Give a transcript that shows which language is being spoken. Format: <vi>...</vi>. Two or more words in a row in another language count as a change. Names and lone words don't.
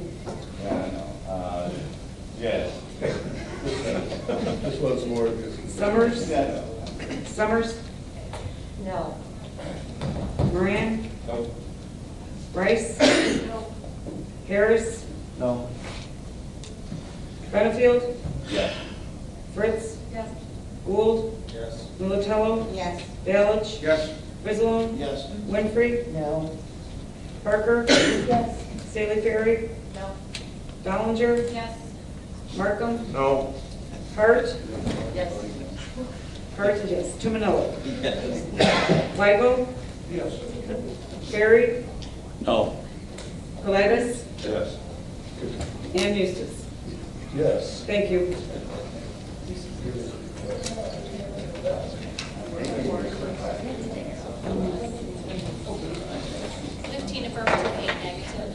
<en>Yeah, I know. Yes. This one's more. Summers, Yes. Summers, No. Moran, No. Rice, Harris, No. Benefield, Yes. Fritz, Yes. Gould, Yes. Militello, Yes. Balich, Yes. Frizzlone, Yes. Winfrey, No. Parker, Yes. Staley Ferry, No. Dollinger, Yes. Markham, No. Hart, Yes. Hart, yes, Tomanello. Weigel, Yes. Ferry, No. Colitis, Yes. and Eustace. Yes. Thank you. Fifteen affirmative, 8 negative.</en>